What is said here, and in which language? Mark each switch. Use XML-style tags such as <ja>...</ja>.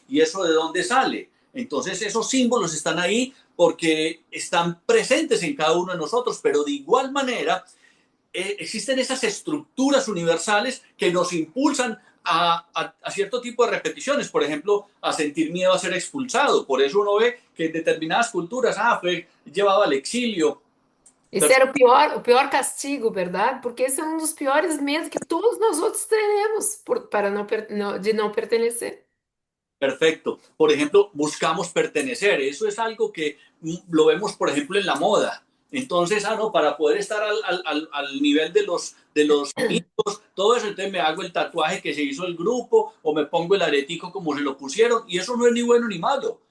<es>¿Y eso de dónde sale? Entonces esos símbolos están ahí porque están presentes en cada uno de nosotros, pero de igual manera existen esas estructuras universales que nos impulsan a cierto tipo de repeticiones, por ejemplo, a sentir miedo a ser expulsado. Por eso uno ve que en determinadas culturas, fue llevado al exilio.</es> <pt>Esse era o pior castigo, verdade? Porque esse é um dos piores medos que todos nós outros teremos para de não pertencer.</pt> <es>Perfecto. Por ejemplo, buscamos pertenecer. Eso es algo que lo vemos, por ejemplo, en la moda. Entonces, no, para poder estar al nivel de los amigos, todo eso, entonces me hago el tatuaje que se hizo el grupo o me pongo el aretico como se lo pusieron y eso no es ni bueno ni malo.</es>